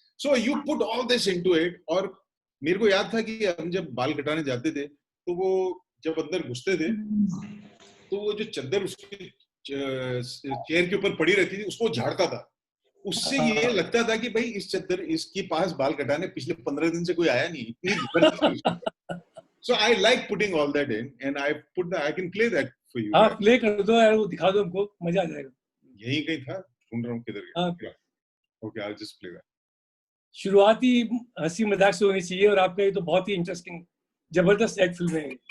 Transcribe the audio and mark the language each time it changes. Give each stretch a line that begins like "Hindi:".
Hindi: So you put all this into it. और मेरे को याद था कि हम जब बाल कटाने जाते थे तो वो जब अंदर घुसते थे तो वो जो चद्दर उसकी चेयर के ऊपर पड़ी रहती थी उसको झाड़ता था. उससे ये लगता था कि भाई इस चद्दर इसके पास बाल कटाने पिछले 15 दिन से कोई आया नहीं, इतनी.
English: So I like putting all that in, and I can play that for you.
Hindi: हाँ प्ले कर दो यार, वो दिखा दो हमको, मजा आ जाएगा. यहीं कहीं था, ढूंढ रहा हूँ किधर गया.
English: Okay, I'll just play that.
Hindi: शुरुआती हंसी मजाक से होनी चाहिए, और आपका ये तो बहुत ही इंटरेस्टिंग जबरदस्त एक्ट फिल्म है.